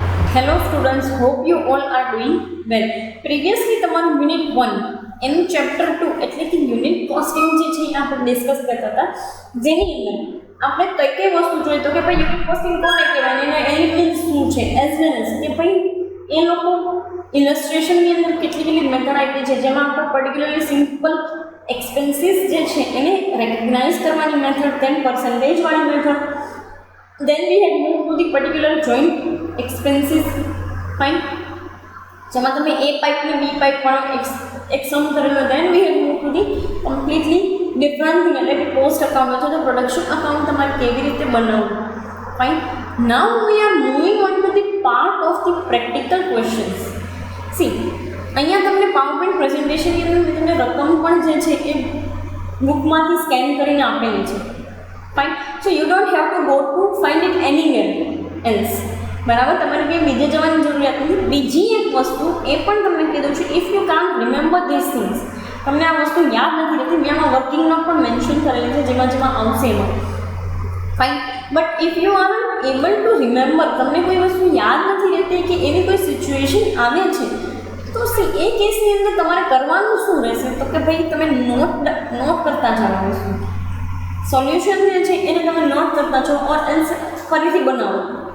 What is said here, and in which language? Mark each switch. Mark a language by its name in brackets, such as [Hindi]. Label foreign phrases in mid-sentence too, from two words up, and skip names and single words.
[English] Hello students, hope you all are doing well. [Gujarati] Previously તમારું યુનિટ 1 એનું ચેપ્ટર 2 એટલે કે [English] unit costing [Gujarati] જે છે એ આપણે ડિસ્કસ કરતા હતા, જેની અંદર આપણે કઈ કઈ વસ્તુ જોઈ તો કે ભાઈ [English] unit costing [Gujarati] કોને કહેવાય એના એલિમેન્ટ્સ શું છે, [English] as well as [Gujarati] કે ભાઈ એ લોકો ઇલસ્ટ્રેશનની અંદર કેટલી મેથડ આપી છે, જેમાં આપણે [English] particularly simple expenses [Gujarati] જે છે એને રેકગ્નાઇઝ કરવાની મેથડ, [English] then percentage [Gujarati] વાળી મેથડ, [English] then we had moved to the particular joint expenses, fine, [Gujarati] જેમાં તમે A પાઇપ ને B પાઇપ પણ એક સમ કરેલો, [English] then we had moved to the completely different thing [Gujarati] એટલે કે [English] cost account [Gujarati] અથવા તો [English] production account [Gujarati] તમારે કેવી રીતે બનાવવું, [English] fine. Now we are moving on to the part of the practical questions. See, [Gujarati] અહીંયા તમને [English] PowerPoint presentationની [Gujarati] અંદર મેં તમને રકમ પણ જે છે એ બુકમાંથી સ્કેન કરીને આપેલી છે, [English] fine. So you don't have to go to find it anywhere else, [Gujarati] બરાબર. તમારે કંઈ બીજે જવાની જરૂરિયાત નથી. બીજી એક વસ્તુ એ પણ તમને કીધું છે, [English] if you can't remember this things, [Gujarati] તમને આ વસ્તુ યાદ નથી રહેતી, મેં આમાં વર્કિંગમાં પણ મેન્શન કરેલી છે, જેમાં આવશે એમાં, ફાઇન. [English] but if you are able to remember, [Gujarati] તમને કોઈ વસ્તુ યાદ નથી રહેતી કે એવી કોઈ સિચ્યુએશન આવે છે, તો એ કેસની અંદર તમારે કરવાનું શું રહેશે, તો કે ભાઈ તમે નોટ કરતા જવાનું, સોલ્યુશન જે છે એને તમે નોટ કરતા છો [English] or else [Gujarati] ફરીથી બનાવો.